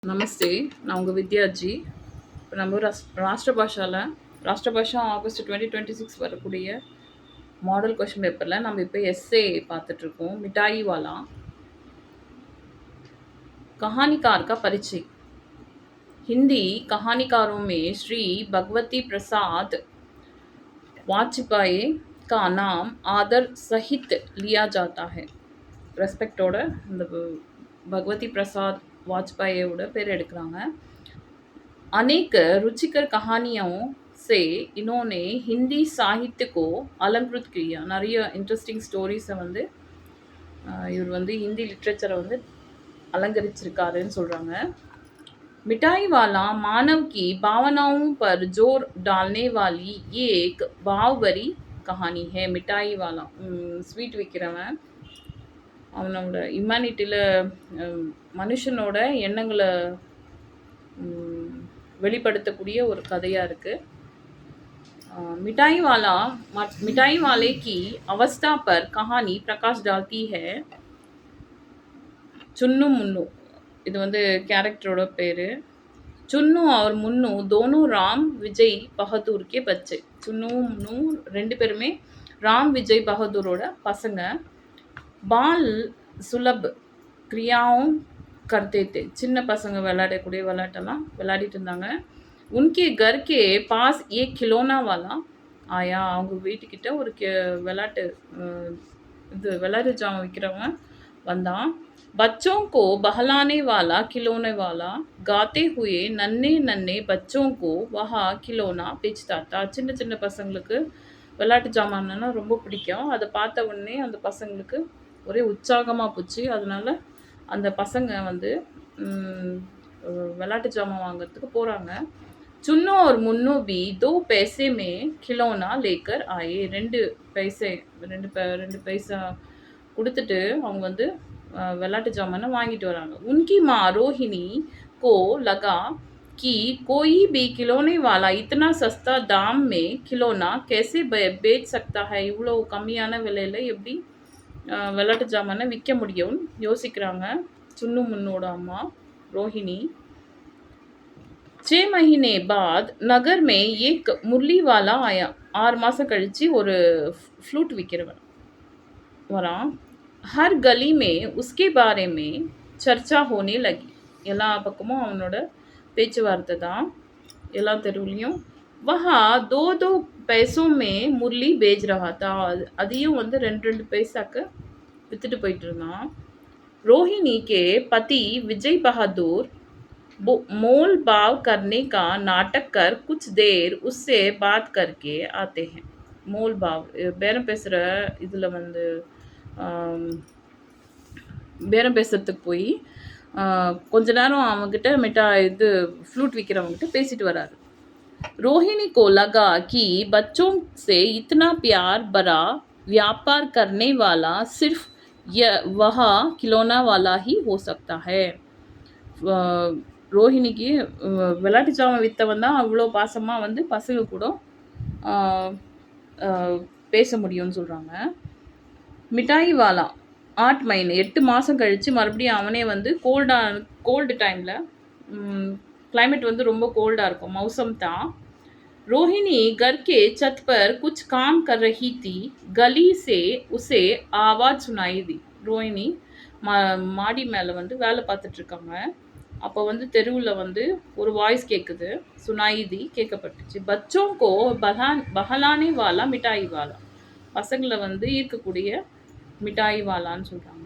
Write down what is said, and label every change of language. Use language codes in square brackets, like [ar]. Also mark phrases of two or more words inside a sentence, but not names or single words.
[ta] நமஸ்தே. நான் உங்கள் வித்யாஜி. இப்போ நம்ம ராஷ்டிரபாஷா ஆகஸ்ட் 2026 வரக்கூடிய [en] model question paper [ta] நம்ம இப்போ எஸ்ஏ பார்த்துட்ருக்கோம். [hi] मिठाई वाला कहानीकार का परिचय। हिंदी कहानीकारों में श्री भगवती प्रसाद वाजपेयी का नाम आदर सहित लिया जाता है. [ta] ரெஸ்பெக்டோட இந்த भगवती प्रसाद वाजपेयीயோட பேர் எடுக்கிறாங்க. [hi] अनेक रुचिकर कहानियों से इन्होंने हिंदी साहित्य को अलंकृत किया. [ta] நிறைய [en] interesting stories [ta] வந்து இவர் வந்து [en] Hindi literature [ta] வந்து அலங்கரிச்சிருக்காருன்னு சொல்கிறாங்க. [hi] मिठाई वाला मानव की भावनाओं पर जोर डालने वाली ये एक भाव भरी कहानी है. मिठाई वाला [ta] ஸ்வீட் விற்கிறவன் அவனோட ஹியூமனிட்டியில் மனுஷனோட எண்ணங்களை வெளிப்படுத்தக்கூடிய ஒரு கதையாக இருக்குது. [hi] मिठाई वाले की अवस्था पर कहानी प्रकाश डालती है. [ta] चुन्नू मुन्नू இது வந்து கேரக்டரோட பேர். [hi] चुन्नू और मुन्नू दोनों राम विजय बहादुर के बच्चे. [ta] चुन्नू मुन्नू ரெண்டு பேருமே ராம் விஜய் பகதூரோட பசங்க. [hi] बाल सुलभ क्रिया करते थे. [ta] சின்ன பசங்க விளையாடக்கூடிய விளையாட்டெல்லாம் விளையாடிட்டு இருந்தாங்க. [hi] उनके घर के पास एक खिलौना वाला आया. [ta] அவங்க வீட்டுக்கிட்ட ஒரு விளையாட்டு இது விளையாட்டு ஜாமான் விற்கிறவன் வந்தான். [hi] बच्चों को बहलाने वाला खिलौने वाला गाते हुए नन्हे नन्हे बच्चों को वह खिलौना बेचता था. [ta] சின்ன சின்ன பசங்களுக்கு விளையாட்டு ஜாமான்னா ரொம்ப பிடிக்கும். அதை பார்த்த உடனே அந்த பசங்களுக்கு ஒரே உற்சாகமாக போச்சு. அதனால அந்த பசங்க வந்து விளையாட்டு ஜாமான் வாங்கிறதுக்கு போகிறாங்க. [hi] चुन्नू और मुन्नू भी 2 पैसे में खिलौना लेकर आए. [ta] ரெண்டு பைசா கொடுத்துட்டு அவங்க வந்து விளையாட்டு ஜாமானை வாங்கிட்டு வராங்க. [hi] उनकी माँ रोहिणी को लगा कि कोई भी खिलौने वाला इतना सस्ता दाम में खिलौना कैसे बेच सकता है. [ta] இவ்வளோ கம்மியான விலையில் எப்படி விளையாட்டு ஜாமானை விற்க முடியும்னு யோசிக்கிறாங்க சுன்னு முன்னோட அம்மா ரோஹிணி. [hi] 6 महीने बाद नगर में एक मुरली वाला आया. [ta] 6 மாதம் கழித்து ஒரு ஃப்ளூட் விற்கிறவன் வரான். [hi] हर गली में उसके बारे में चर्चा होने लगी. [ta] எல்லா பக்கமும் அவனோட பேச்சுவார்த்தை தான் எல்லா தெருவுலையும். [hi] वहाँ 2 पैसों में मुरली बेच रहा था. [ta] அதையும் வந்து 2 பைசாக்கு விற்றுட்டு போயிட்டு இருந்தான். [hi] रोहिणी के पति विजय बहादुर मोल भाव करने का नाटक कर कुछ देर उससे बात करके आते हैं. मोल भाव [ta] பேரம் பேசுகிற இதில் வந்து பேரம் பேசுறதுக்கு போய் கொஞ்ச நேரம் அவங்ககிட்ட இது ஃப்ளூட் விற்கிறவங்ககிட்ட பேசிட்டு வராரு. [hi] रोहिणी को लगा कि बच्चों से इतना प्यार भरा व्यापार करने वाला सिर्फ वह खिलौना वाला ही हो सकता है. [ta] ரோஹிணிக்கு விளையாட்டு ஜாமான் விற்றவன் தான் அவ்வளோ பாசமாக வந்து பசங்க கூட பேச முடியும்னு சொல்கிறாங்க. [hi] मिठाई वाला [ta] 8 மहीने 8 மாதம் கழித்து மறுபடியும் அவனே வந்து [en] cold time [ta] கிளைமேட் வந்து ரொம்ப கோல்டாக இருக்கும். மௌசம் தான். [hi] रोहिणी घर के छत पर कुछ काम कर रही थी. गली से उसे आवाज़ सुनाई दी. [ta] ரோஹிணி மாடி மேலே வந்து வேலை பார்த்துட்ருக்காங்க. அப்போ வந்து தெருவில் வந்து ஒரு வாய்ஸ் கேட்குது. [hi] சுனாயிதி கேட்கப்பட்டுச்சு. बच्चों को बहलाने वाला मिठाई वाला. [ta] பசங்களை வந்து ஈர்க்கக்கூடிய மிட்டாய் வாலான்னு சொல்கிறாங்க.